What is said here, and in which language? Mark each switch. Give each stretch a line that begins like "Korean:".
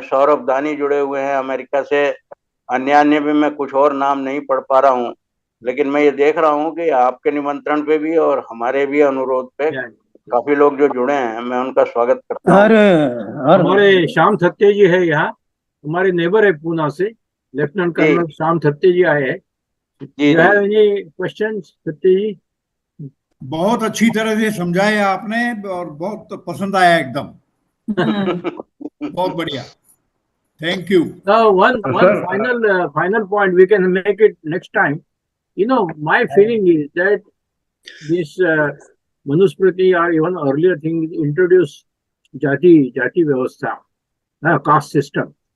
Hindi: सौरभ दानी जुड़े हुए हैं अमेरिका से। अन्य भी मैं कुछ और नाम नहीं पढ़ पा रहा हूँ, लेकिन मैं ये देख रहा हूँ कि आपके निमंत्रण पे भी और हमारे भी अनुरोध पे काफी लोग जो जुड़े हैं, मैं उनका स्वागत करता हूँ। हमारे श्याम थत्ते जी है यहाँ, हमारे नेबर है पूना से, लेफ्टिनेंट कर्नल श्याम थत्ते जी आए हैं।
English: You have any questions, Thatte ji?
Hindi: बहुत अच्छी तरह से समझाया आपने और बहुत पसंद आया एकदम। बहुत बढ़िया, thank you.
English: One final point, we can make it next time. You know, my feeling is that this Manusmriti or even earlier things introduced jati vyavastha, caste system.